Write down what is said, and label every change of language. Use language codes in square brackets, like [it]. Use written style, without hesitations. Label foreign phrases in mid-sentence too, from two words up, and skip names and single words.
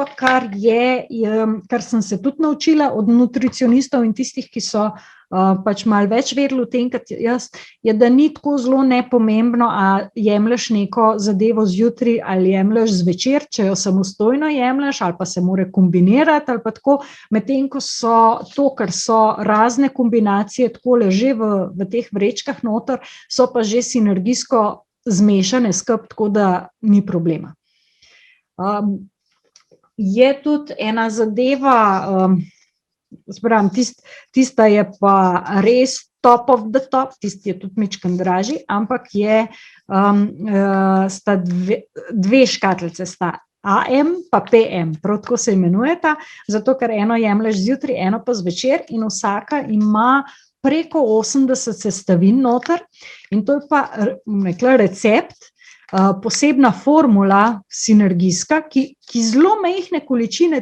[sl] kar sem se tudi naučila od nutricionistov in tistih, ki so pač malo več vedeli o tem, kot jaz, je, da ni tako zelo nepomembno, a jemlješ neko zadevo zjutraj ali jemlješ zvečer, če jo samostojno jemlješ, ali pa se mora kombinirati, ali pa tako, medtem ko so to, kar so razne kombinacije takole že v teh vrečkah noter, so pa že sinergijsko zmešane skupaj, tako da ni problema. Je tudi ena zadeva, tista je pa res [en] top of the top, [sl] tisti je tudi mičken dražji, ampak sta dve škatlice, sta AM pa PM, prav tako se imenujeta, zato ker eno jemlješ zjutraj, eno pa zvečer in vsaka ima preko 80 sestavin noter in to je pa, rekla, recept, posebna formula sinergijska, ki zelo majhne količine